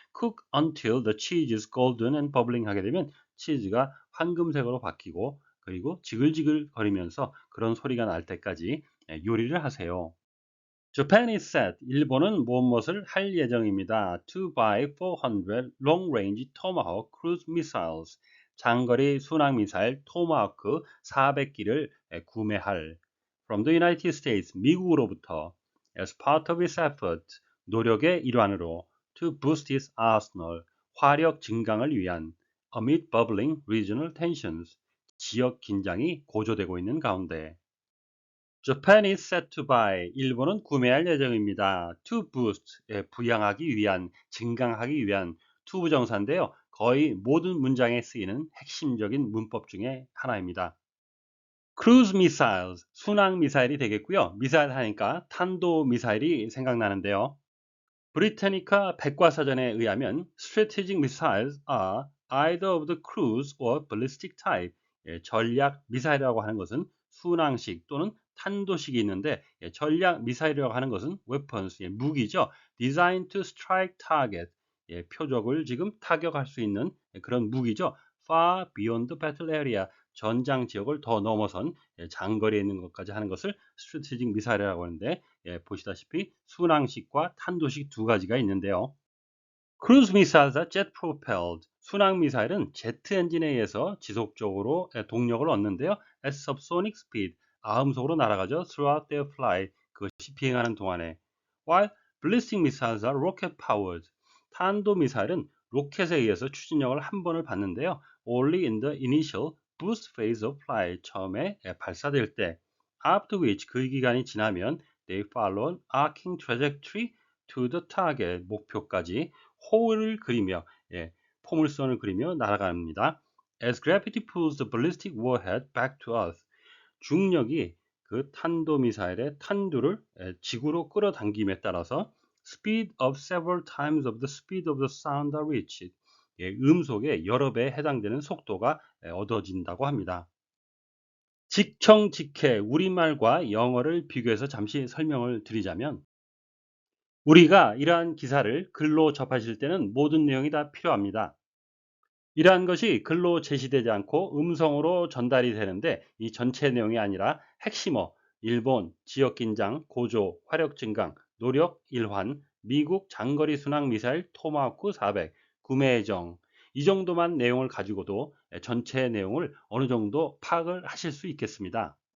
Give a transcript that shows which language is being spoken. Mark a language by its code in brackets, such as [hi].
[en] Cook until the cheese is golden and bubbling [ko] 하게 되면 치즈가 황금색으로 바뀌고 그리고 지글지글 거리면서 그런 소리가 날 때까지 요리를 하세요. [en] Japan is set, [ko] 일본은 무엇을 할 예정입니다. [en] To buy 400 long-range Tomahawk cruise missiles, [ko] 장거리 순항 미사일 토마호크 400기를 구매할. [en] From the United States, [ko] 미국으로부터. [en] As part of its effort, [ko] 노력의 일환으로. [en] To boost its arsenal, [ko] 화력 증강을 위한. [en] Amid bubbling regional tensions, [ko] 지역 긴장이 고조되고 있는 가운데. [en] Japan is set to buy. [ko] 일본은 구매할 예정입니다. [en] To boost, [ko] 부양하기 위한, 증강하기 위한 to 부정사인데요. 거의 모든 문장에 쓰이는 핵심적인 문법 중에 하나입니다. [en] Cruise missiles, [ko] 순항 미사일이 되겠고요. 미사일 하니까 탄도 미사일이 생각나는데요. 브리타니카 백과사전에 의하면 [en] strategic missiles are either of the cruise or ballistic type. [ko] 전략 미사일이라고 하는 것은 순항식 또는 탄도식이 있는데 전략 미사일이라고 하는 것은 weapons, 무기죠. [en] designed to strike target, [ko] 표적을 지금 타격할 수 있는 그런 무기죠. [en] Far beyond the battle area, [ko] 전장 지역을 더 넘어선 장거리에 있는 것까지 하는 것을 스트래티직 미사일이라고 하는데, 보시다시피 순항식과 탄도식 두 가지가 있는데요. 크루즈 미사일과 [en] jet propelled, [ko] 순항 미사일은 제트 엔진에 의해서 지속적으로 동력을 얻는데요. [en] at subsonic speed, [ko] 아음속으로 날아가죠. [en] throughout their flight, [ko] 그것이 비행하는 동안에. [en] while ballistic missiles are rocket powered, [ko] 탄도 미사일은 로켓에 의해서 추진력을 한 번을 받는데요. [en] only in the initial boost phase of flight, [ko] 처음에 발사될 때. [en] after which, [ko] 그 기간이 지나면 [en] they follow an arcing trajectory to the target, [ko] 목표까지 호를 그리며, 포물선을 그리며 날아갑니다. [en] As gravity pulls the ballistic warhead back to Earth, [ko] 중력이 그 탄도미사일의 탄두를 지구로 끌어당김에 따라서 [en] speed of several times of the speed of the sound are reached, [ko] 음속의 여러 배에 해당되는 속도가 얻어진다고 합니다. 직청직해, 우리말과 영어를 비교해서 잠시 설명을 드리자면, 우리가 이러한 기사를 글로 접하실 때는 모든 내용이 다 필요합니다. 이러한 것이 글로 제시되지 않고 음성으로 전달이 되는데, 이 전체 내용이 아니라 핵심어, 일본, 지역긴장, 고조, 화력 증강, 노력, 일환, 미국 장거리 순항 미사일 토마호크 400, 구매 예정, 이 정도만 내용을 가지고도 전체 내용을 어느 정도 파악을 하실 수 있겠습니다.